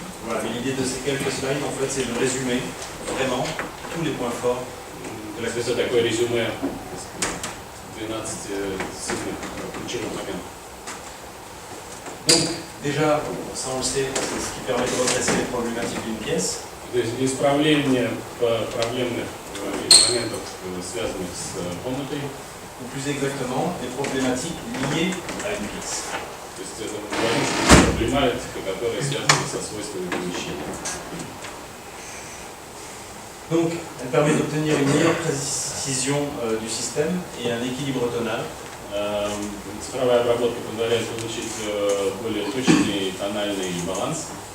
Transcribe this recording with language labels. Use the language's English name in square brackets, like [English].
[French] Voilà, mais l'idée de ces quelques slides, en fait, c'est de résumer vraiment tous les points forts de [Russian] То есть это такое резюме 12 сильных ключевых моментов. [French] Donc, déjà, ça on le sait, c'est ce qui permet de redresser les problématiques d'une pièce. [Russian] То есть исправление проблемных моментов, связанных с комнатой. [French] Ou plus exactement, les problématiques liées à une pièce. [Russian] То есть это проблематика, которая связана со свойствами помещения. [French] Donc, elle permet d'obtenir une meilleure précision du système et un équilibre tonal. [Russian] Цифровая обработка позволяет получить более точный тональный баланс.